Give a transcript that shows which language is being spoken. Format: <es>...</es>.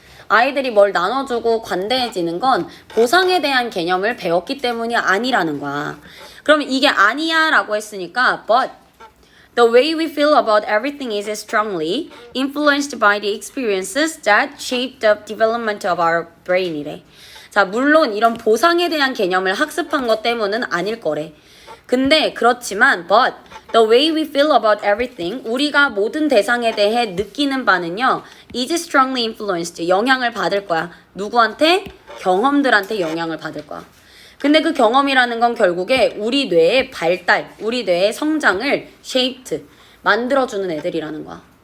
<ko>아이들이 뭘 나눠주고 관대해지는 건 보상에 대한 개념을 배웠기 때문이 아니라는 거야. 그러면 이게 아니야 라고 했으니까</ko> <en>but the way we feel about everything is strongly influenced by the experiences that shape the development of our brain이래.</en> <ko>자, 물론 이런 보상에 대한 개념을 학습한 것 때문은 아닐 거래.</ko> <en>근데 그렇지만 but the way we feel about everything,</en> <ko>우리가 모든 대상에 대해 느끼는 바는요</ko> <en>is strongly influenced,</en> <ko>영향을 받을 거야. 누구한테? 경험들한테 영향을 받을 거야. 근데 그 경험이라는 건 결국에 우리 뇌의 발달, 우리 뇌의 성장을 shaped, 만들어주는 애들이라는 거야.</ko>